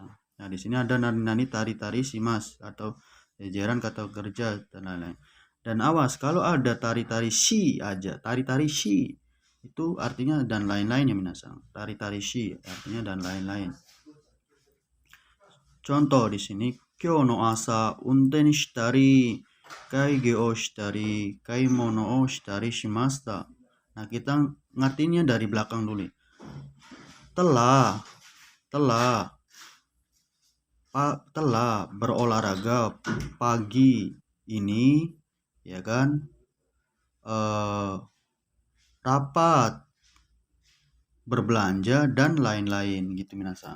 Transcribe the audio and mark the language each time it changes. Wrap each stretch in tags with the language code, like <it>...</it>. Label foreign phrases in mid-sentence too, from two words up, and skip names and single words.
<id>Nah, di sini ada</id> <ja>なにたりします</ja> <id>atau jajaran kata kerja dan lain-lain. Dan awas kalau ada</id> <ja>たりし</ja> <id>aja,</id> <ja>たりし</ja> <id>itu artinya dan lain-lain ya minasan.</id> <ja>たりし</ja> <id>artinya dan lain-lain. Contoh di sini,</id> <ja>今日の朝運転したり、会議をしたり、買い物をしたりしました.</ja> <id>Nah, kita ngertinya dari belakang dulu. Telah telah berolahraga pagi ini, ya kan, rapat, berbelanja, dan lain-lain gitu minasang.</id>